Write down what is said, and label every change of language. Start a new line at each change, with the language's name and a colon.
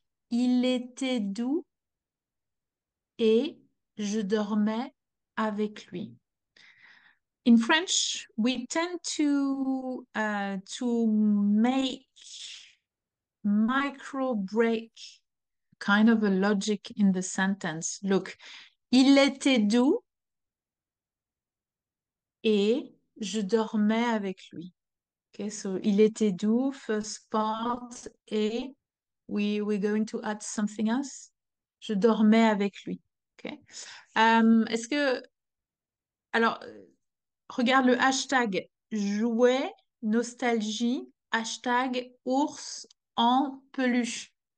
French: Il était doux et je dormais avec lui.
English: In French, we tend to make micro break kind of a logic in the sentence.
French: Look, il était doux et je dormais avec lui.
English: Okay, so
French: il était doux,
English: first part, et we're going to add something else.
French: Je dormais avec lui. Okay. Est-ce que, alors, regarde le hashtag jouet, nostalgie, hashtag ours en peluche.